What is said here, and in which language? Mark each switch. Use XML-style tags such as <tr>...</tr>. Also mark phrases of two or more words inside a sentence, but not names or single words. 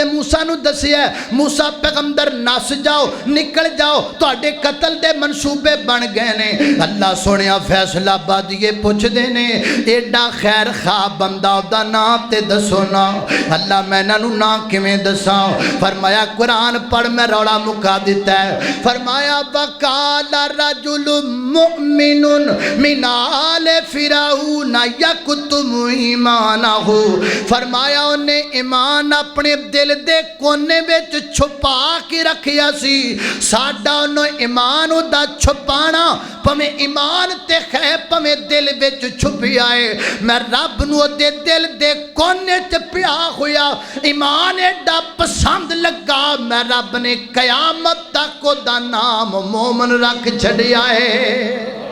<pa>موسیٰ نوں دسیا موسیٰ پیغمبر نس جاؤ نکل جاؤ تہاڈے قتل دے منصوبے بن گئے نے اللہ سوہنیا فیصل آبادیے پچھدے نے ایڈا خیر خواہ بندہ اوہدا ناں تے دسو نا اللہ میں ایہناں نوں ناں کویں دساں فرمایا قرآن پڑھ میں رولا مکا دتا ہے فرمایا</pa> <ar>وقال رجل مؤمن من آل فرعون يكتم إيمانه</ar> <pa>فرمایا اونہے ایمان اپنے دل دے کونے وچ چھپا کے رکھیا سی ساڈا اونہے ایمان اودا چھپانا بھاویں ایمان تے ہے بھاویں دل وچ چھپیا ہے میں رب نوں اوہدے دل دے کونے چ پیا ہویا ایمان ایڈا پسند لگا میں رب نے قیامت تک اوہدا ناں مومن رکھ چھڈیا ہے</pa>